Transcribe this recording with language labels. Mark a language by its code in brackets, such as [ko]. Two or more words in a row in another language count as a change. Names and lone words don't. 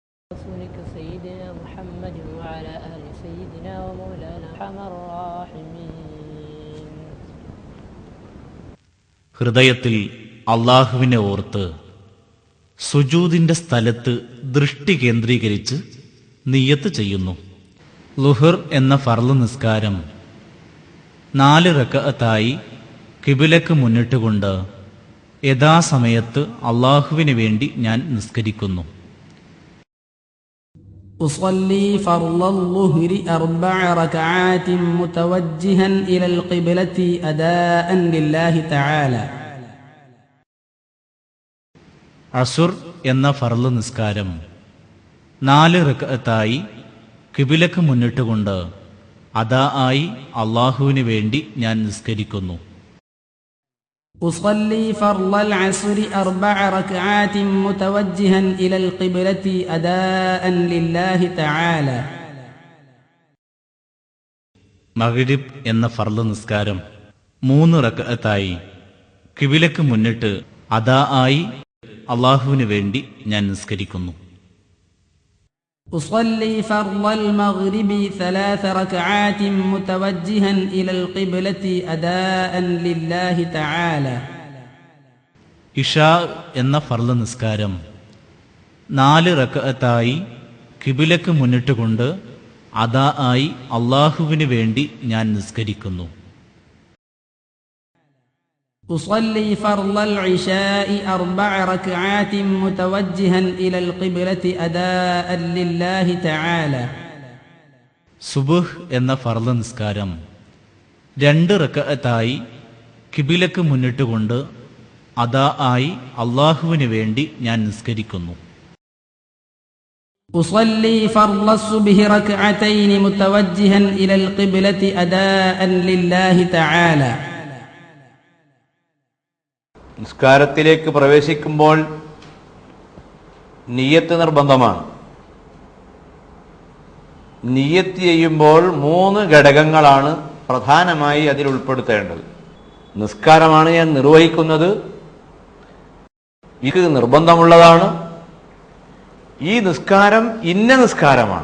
[ar] رسولك سيدنا محمد وعلى آل سيدنا ومولانا أرحم الراحمين. [ml] ഹൃദയത്തിൽ അള്ളാഹുവിനെ ഓർത്ത് സുജൂദിന്റെ സ്ഥലത്ത് ദൃഷ്ടി കേന്ദ്രീകരിച്ച് നിയ്യത്ത് ചെയ്യുന്നു. ളുഹർ എന്ന ഫർള് നിസ്കാരം 4 റക്അത്തായി കിബിലക്ക് മുന്നിട്ടുകൊണ്ട് യഥാസമയത്ത് അള്ളാഹുവിന് വേണ്ടി ഞാൻ നിസ്കരിക്കുന്നു. [ar] أصلي فرض الظهر 4 ركعات متوجها إلى القبلة أداء لله تعالى. [ml] അസുർ എന്ന ഫർള് നിസ്കാരം 4 റക്അത്തായി കിബിലക്ക് മുന്നിട്ടുകൊണ്ട് അദാ ആയി അള്ളാഹുവിന് വേണ്ടി ഞാൻ നിസ്കരിക്കുന്നു. [ar] أصلي فرض العصر 4 ركعات متوجها إلى القبلة أداء لله تعالى. [ml] മഗ്രിബ് എന്ന ഫർള് നിസ്കാരം 3 റക്അത്തായി കിബിലക്ക് മുന്നിട്ട് അദാ ആയി അള്ളാഹുവിന് വേണ്ടി ഞാൻ നിസ്കരിക്കുന്നു. [ar] أصلي فرض المغرب 3 ركعات متوجها إلى القبلة أداء لله تعالى. [ml] ഇഷാ എന്ന ഫർള് നിസ്കാരം 4 റക്അത്തായി കിബിലക്ക് മുന്നിട്ടുകൊണ്ട് അദാ ആയി അള്ളാഹുവിന് വേണ്ടി ഞാൻ നിസ്കരിക്കുന്നു. [ar] أصلي فرض العشاء 4 ركعات متوجها إلى القبلة أداء لله تعالى. [ml] സുബ്ഹ് എന്ന ഫർള് നിസ്കാരം 2 റക്അത്തായി കിബിലക്ക് മുന്നിട്ടുകൊണ്ട് അദാ ആയി അള്ളാഹുവിന് വേണ്ടി ഞാൻ നിസ്കരിക്കുന്നു. [ar] أصلي فرض الصبح 2 ركعتين متوجها إلى القبلة أداء لله تعالى. [ml] നിസ്കാരത്തിലേക്ക് പ്രവേശിക്കുമ്പോൾ നിയ്യത്ത് നിർബന്ധമാണ്. നിയ്യത്ത് ചെയ്യുമ്പോൾ 3 ഘടകങ്ങളാണ് പ്രധാനമായി അതിൽ ഉൾപ്പെടുത്തേണ്ടത്. നിസ്കാരമാണ് ഞാൻ നിർവഹിക്കുന്നത്, ഇത് നിർബന്ധമുള്ളതാണ്, ഈ നിസ്കാരം ഇന്ന നിസ്കാരമാണ്.